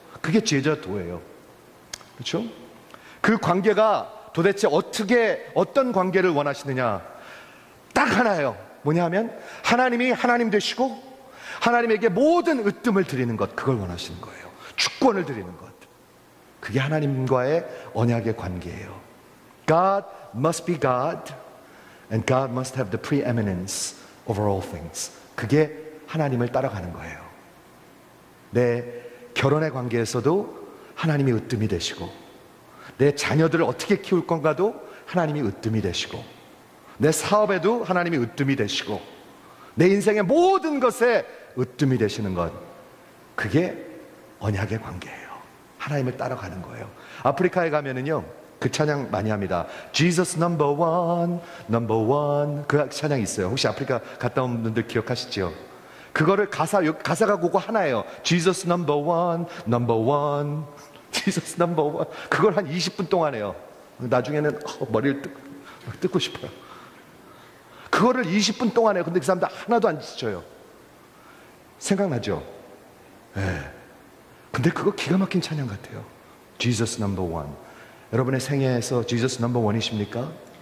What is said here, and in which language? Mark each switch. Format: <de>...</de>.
<ko>그게 제자도예요. 그렇죠? 그 관계가 도대체 어떤 관계를 원하시느냐? 딱 하나예요. 뭐냐 하면 하나님이 하나님 되시고 하나님에게 모든 으뜸을 드리는 것, 그걸 원하시는 거예요. 주권을 드리는 것. 그게 하나님과의 언약의 관계예요.</ko> <en>God must be God and God must have the preeminence over all things.</en> <ko>그게 하나님을 따라가는 거예요. 내 결혼의 관계에서도 하나님이 으뜸이 되시고, 내 자녀들을 어떻게 키울 건가도 하나님이 으뜸이 되시고, 내 사업에도 하나님이 으뜸이 되시고, 내 인생의 모든 것에 으뜸이 되시는 것, 그게 언약의 관계예요. 하나님을 따라가는 거예요. 아프리카에 가면은요, 그 찬양 많이 합니다.</ko> <en>Jesus number one, number one.</en> <ko>그 찬양이 있어요. 혹시 아프리카 갔다 온 분들 기억하시죠? 그거를 가사가 그거 하나예요.</ko> <en>Jesus number one, number one. Jesus number one.</en> <ko>그걸 한 20분 동안 해요. 나중에는 머리를 뜯고 싶어요. 그거를 20분 동안 해요. 근데 그 사람들 하나도 안 지쳐요. 생각나죠? 네. 근데 그거 기가 막힌 찬양 같아요.</ko> <en>Jesus number one.</en> <ko>여러분의 생애에서 Jesus number one이십니까?</ko>